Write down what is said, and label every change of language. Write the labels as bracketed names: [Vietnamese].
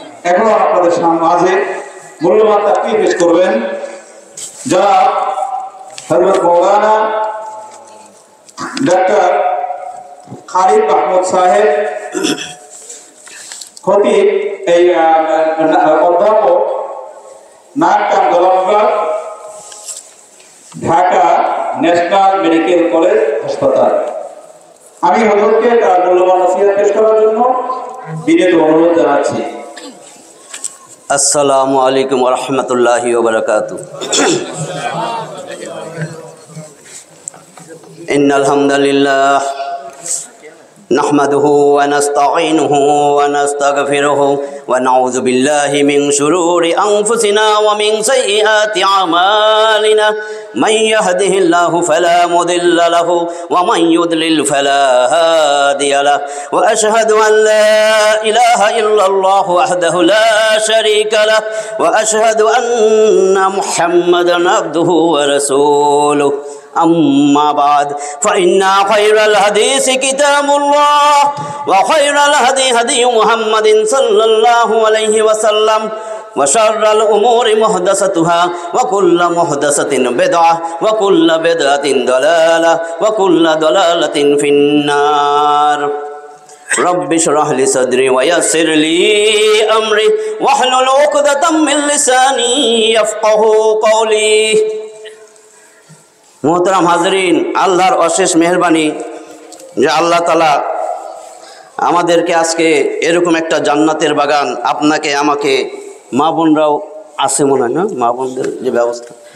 [Bangla] এখন আপনাদের মাঝে মূল্যবান তাকরীর পেশ করবেন যারা হযরত মাওলানা ডক্টর খালিদ মাহমুদ সাহেব খতিব, এই অধ্যাপক, নাক কান গলা বিভাগ, ঢাকা ন্যাশনাল মেডিকেল কলেজ হাসপাতাল। আমি হযরতকে তার মূল্যবান নসিহত পেশ করার জন্য বিনীত অনুরোধ জানাচ্ছি। আসসালামু আলাইকুম ওয়া রাহমাতুল্লাহি ওয়া বারাকাতুহু। [Arabic] ইন্নাল হামদালিল্লাহ نحمده ونستعينه ونستغفره ونعوذ بالله من شرور أنفسنا ومن سيئات أعمالنا من يهده الله فلا مضل له ومن يضلل فلا هادي له وأشهد أن لا إله إلا الله وحده لا شريك له وأشهد أن محمدا عبده ورسوله أما بعد فإن خير الحديث كتاب الله وخير الهدي هدي محمد صلى الله عليه وسلم وشر الأمور محدثاتها وكل محدثة بدعة وكل بدعة ضلالة وكل ضلالة في النار رب اشرح لي صدري ويسر لي أمري واحلل عقدة من لساني يفقهوا قولي। [Bangla] মোহতারাম হাজরিন, আল্লাহর অশেষ মেহেরবানি যে আল্লাহ তাআলা আমাদেরকে আজকে এরকম একটা জান্নাতের বাগান, আপনাকে আমাকে, মা বোনরাও আছে মনে হয় না, মা বোনদের যে ব্যবস্থা,